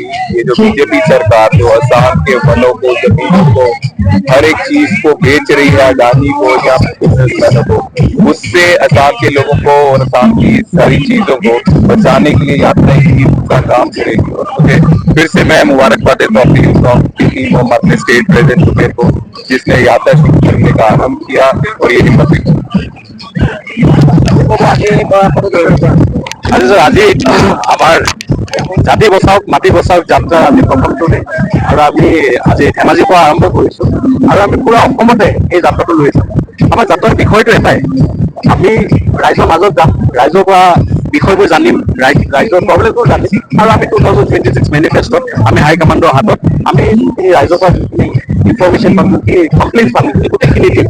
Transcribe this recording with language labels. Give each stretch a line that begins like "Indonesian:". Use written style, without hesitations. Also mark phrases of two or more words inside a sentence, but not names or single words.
Hindi: ये जो बीजेपी सरकार जो असम के वनों को, जमीनों को, हर एक चीज को बेच रही है, अडानी को या बिजनेसमैनों को, उससे असम के लोगों को और असम की सारी चीजों को बचाने के लिए यात्रा ही का काम करेगी। और मुझे फिर से मैं मुबारकबाद देता हूँ अपने स्टेट प्रेसिडेंट जुबेर को, जिसने यात्रा शुरू करने का आरम्भ किया और ये हिम्मत भी।
Assamese: আজি আমাৰ জাতি বচাওক মাটি বচাওক যাত্ৰা আজি প্ৰথমটো আৰু আমি আজি ধেমাজিৰ পৰা আৰম্ভ কৰিছো আৰু আমি পুৰা অসমতে এই যাত্ৰাটো লৈ যাম। আমাৰ যাত্ৰাৰ বিষয়টো এটাই, আমি ৰাইজৰ মাজত যাম, ৰাইজৰ পৰা বিষয়বোৰ জানিম, ৰাইজৰ প্ৰব্লেমবোৰ জানিম আৰু আমি 2026 মেনিফেষ্টত আমি হাইকমাণ্ডৰ হাতত আমি এই ৰাইজৰ পৰা ইনফৰমেশ্যন পাম, কমপ্লেইন পাম, গোটেইখিনি দিম।